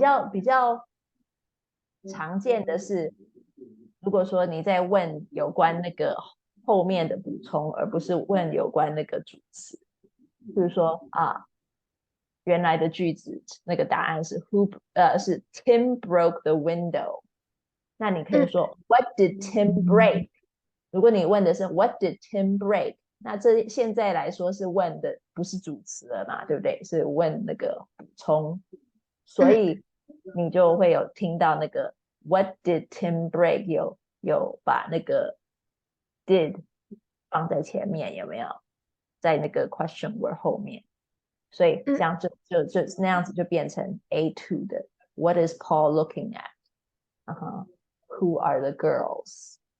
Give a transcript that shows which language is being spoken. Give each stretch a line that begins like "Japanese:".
Chinese: 比较常见的是，如果说你在问有关那个后面的补充，而不是问有关那个主词，比如说原来的句子那个答案是是
English: Tim broke the window，
Chinese: 那你可以说
English: What did Tim break？
Chinese: 如果你问的是
English: What did Tim break？
Chinese: 那这现在来说是问的不是主词了嘛，对不对？是问那个补充，所以你就会有听到那个
English: What did Tim break？
Chinese: 有把那个 did 放在前面，有没有？在那个 question word 后面，所以这样就那样子就变成 A2 的
English: What is Paul looking at？Who are the girls？